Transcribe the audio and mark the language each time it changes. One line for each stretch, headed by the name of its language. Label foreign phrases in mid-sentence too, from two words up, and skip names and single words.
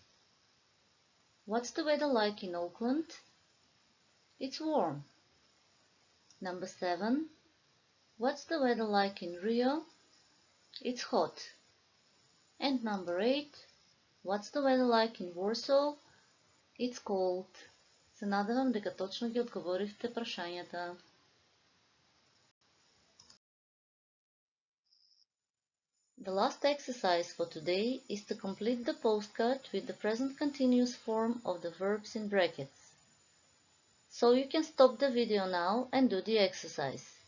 English: What's the weather like in Auckland? It's warm. Number 7. What's the weather like in Rio? It's hot. And number 8. What's the weather like in Warsaw? It's cold.
Macedonian: Се надевам дека точно ги одговоривте прашањата.
English: The last exercise for today is to complete the postcard with the present continuous form of the verbs in brackets. So you can stop the video now and do the exercise.